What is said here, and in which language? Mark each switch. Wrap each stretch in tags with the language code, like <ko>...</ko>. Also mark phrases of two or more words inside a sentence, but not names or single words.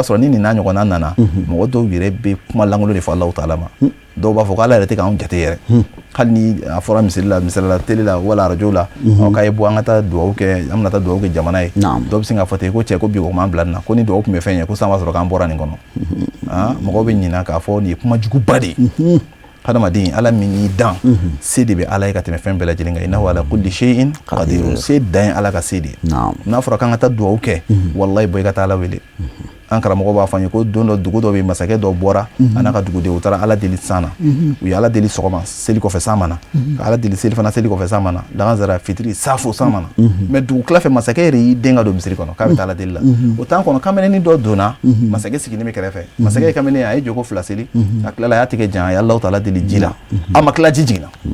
<bm>sɔrɔ ni nin n'a ɲɔgɔnna nana mɔgɔ dɔw yɛrɛ bɛ kuma lankolon de fɔ Alahu taala ma dɔw b'a fɔ ko ala yɛrɛ tɛ k'anw jate yɛrɛ hali ni a fɔra misali la télé la wala radio la k'a ye bɔ an ka taa duwawu kɛ an bɛna taa duwawu kɛ jamana ye dɔw bɛ sin k'a fɔ ten ko cɛ ko bi o m'an bila nin na ko ni duwawu tun bɛ fɛn ye ko sisan b'a sɔrɔ k'an bɔra nin kɔnɔ mɔgɔw bɛ ɲina k'a fɔ nin ye kuma juguba de ye hadamaden ala min y'i dan se de bɛ ala ye ka tɛmɛ fɛn bɛɛ lajɛlen kan</bm> <ar>إنه على كل شيء قدير</ar> <bm>se dan ye ala ka se de ye n'a fɔra k'an ka taa duwawu kɛ wallahi bɔ i ka taa ala wele an karamɔgɔ b'a fɔ an ye ko don dɔ dugu dɔ bɛ masakɛ dɔ bɔra a n'a ka dugudenw u taara ala deli san na u ye ala deli sɔgɔma seli kɔfɛ san mana ka ala deli seli fana seli kɔfɛ san mana lansara fitiri safo san mana mais dugu tila fɛ masakɛ yɛrɛ y'i den ka don misiri kɔnɔ k'a bɛ taa ala deli la o temps kɔnɔ kamalenin dɔ donna masakɛ sigilen bɛ kɛrɛfɛ masakɛ ye kamalen a ye joko fila seli a tilala a y'a tigɛ jan a ye Alahu taala deli ji la a ma tila ji jiginna</bm>